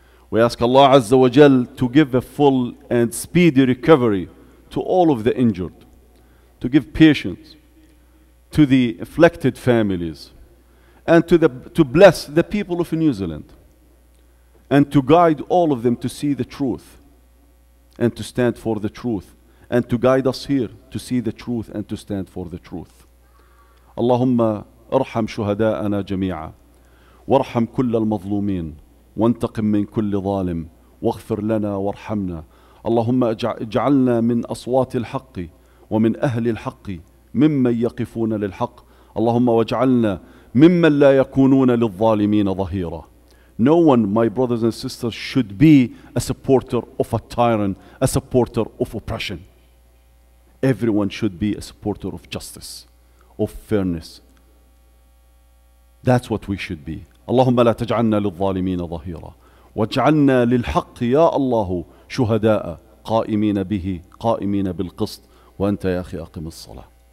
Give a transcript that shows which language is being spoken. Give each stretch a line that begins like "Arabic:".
English: We ask Allah Azza wa Jal to give a full and speedy recovery to all of the injured, to give patience to the afflicted families, and to bless the people of New Zealand, and to guide all of them to see the truth and to stand for the truth, and to guide us here to see the truth and to stand for the truth.
Arabic: Allahumma arham shuhada'ana jami'a, warham kull al-mazlumin, وانتقم من كل ظالم واغفر لنا وارحمنا. اللهم اجعلنا من أصوات الحق ومن أهل الحق ممن يقفون للحق. اللهم واجعلنا ممن لا يكونون للظالمين ظهيرا.
English: No one, my brothers and sisters, should be a supporter of a tyrant, a supporter of oppression. Everyone should be a supporter of justice, of fairness. That's what we should be.
Arabic: اللهم لا تجعلنا للظالمين ظهيرا واجعلنا للحق يا الله شهداء قائمين به قائمين بالقسط وأنت يا أخي أقم الصلاة.